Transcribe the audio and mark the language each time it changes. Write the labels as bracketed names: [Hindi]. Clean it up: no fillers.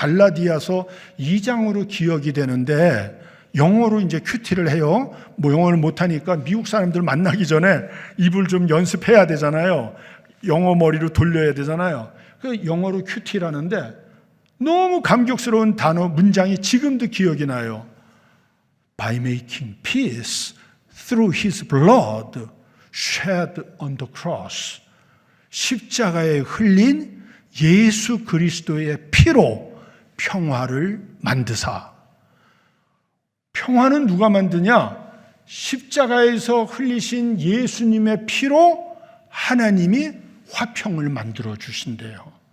[Korean] 갈라디아서 2장으로 기억이 되는데 영어로 이제 큐티를 해요. 뭐 영어를 못하니까 미국 사람들 만나기 전에 입을 좀 연습해야 되잖아요. 영어 머리로 돌려야 되잖아요. 그 영어로 큐티를 하는데 너무 감격스러운 단어, 문장이 지금도 기억이 나요. [English] By making peace through his blood shed on the cross. [Korean] 십자가에 흘린 예수 그리스도의 피로 평화를 만드사. 평화는 누가 만드냐? 십자가에서 흘리신 예수님의 피로 하나님이 화평을 만들어 주신대요.